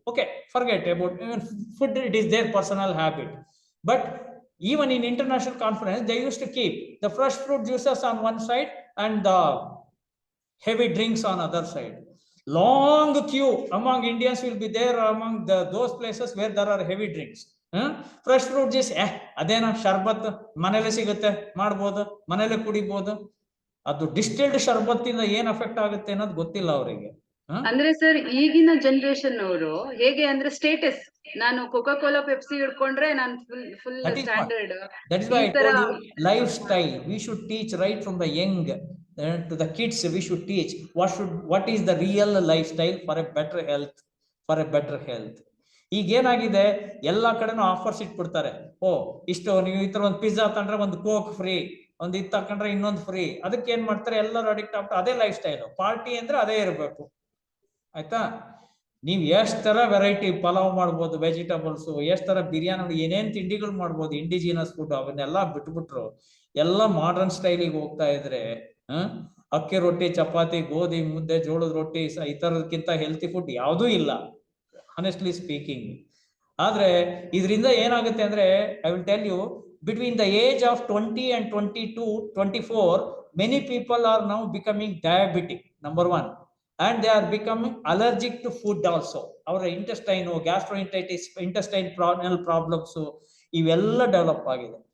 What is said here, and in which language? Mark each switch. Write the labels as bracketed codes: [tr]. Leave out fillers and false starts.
[en] Okay, forget about even food, it is their personal habit. But even in international conference, they used to keep the fresh fruit juices on one side and the heavy drinks on other side. Long queue among Indians will be there among those places where there are heavy drinks. Fresh fruit juice, [kn] ಅದೇನೋ ಶರ್ಬತ್ ಮನೇಲೆ ಸಿಗುತ್ತೆ, ಮಾಡ್ಬೋದು, ಮನೇಲೆ ಕುಡಿಬಹುದು. ಅದು distilled ಶರ್ಬತ್ತಿಂದ ಏನ್ affect ಆಗುತ್ತೆ ಅನ್ನೋದು ಗೊತ್ತಿಲ್ಲ ಅವರಿಗೆ. ಅಂದ್ರೆ ಸರ್ ಈಗಿನ ಜನರೇಷನ್ ಅವರು ಹೇಗೆ ಅಂದ್ರೆ ಸ್ಟೇಟಸ್, ನಾನು ಕೋಕಾ ಕೋಲಾ ಪೆಪ್ಸಿ ಹಿಡ್ಕೊಂಡ್ರೆ ನಾನು full standard. [en] That is why I told you lifestyle. We should teach right from the young to the kids. We should teach what is the real lifestyle for a better health, for a better health. [kn] ಈಗ ಏನಾಗಿದೆ, ಎಲ್ಲಾ ಕಡೆನೂ offers ಇಟ್ಬಿಡ್ತಾರೆ. ಇಷ್ಟು ನೀವು ಈ ತರ ಒಂದು pizza ತಂಡ್ರೆ ಒಂದು ಕೋಕ್ ಫ್ರೀ, ಒಂದು ಇದು ತಕೊಂಡ್ರೆ ಇನ್ನೊಂದು ಫ್ರೀ. ಅದಕ್ಕೆ ಏನ್ ಮಾಡ್ತಾರೆ, ಎಲ್ಲರೂ ಅಡಿಕ್ಟ್ ಆಗ್ಬಿಟ್ಟು ಅದೇ ಲೈಫ್ ಸ್ಟೈಲ್. ಪಾರ್ಟಿ ಅಂದ್ರೆ ಅದೇ ಇರಬೇಕು, ಆಯ್ತಾ. ನೀವು ಎಷ್ಟು ತರ ವೆರೈಟಿ ಪಲಾವ್ ಮಾಡ್ಬೋದು, ವೆಜಿಟೇಬಲ್ಸ್, ಎಷ್ಟು ತರ ಬಿರಿಯಾನಿ, ಏನೇನ್ ತಿಂಡಿಗಳು ಮಾಡ್ಬೋದು, ಇಂಡಿಜಿನಸ್ ಫುಡ್, ಅವನ್ನೆಲ್ಲ ಬಿಟ್ಬಿಟ್ರು ಎಲ್ಲ ಮಾಡರ್ನ್ ಸ್ಟೈಲಿಗೆ ಹೋಗ್ತಾ ಇದ್ರೆ ಅಕ್ಕಿ ರೊಟ್ಟಿ, ಚಪಾತಿ, ಗೋಧಿ ಮುದ್ದೆ, ಜೋಳದ ರೊಟ್ಟಿ, ಈ ತರದಕ್ಕಿಂತ ಹೆಲ್ತಿ ಫುಡ್ ಯಾವುದೂ ಇಲ್ಲ, [en] Honestly speaking. [kn] ಆದ್ರೆ ಇದರಿಂದ ಏನಾಗುತ್ತೆ ಅಂದ್ರೆ, [en] I will tell you, between the age of 20 and 22, 24, many people are now becoming diabetic, number one, and they are becoming allergic to food also. Our intestine, gastroenteritis, intestinal problems, [kn] ಇವೆಲ್ಲ develop ಆಗಿದೆ.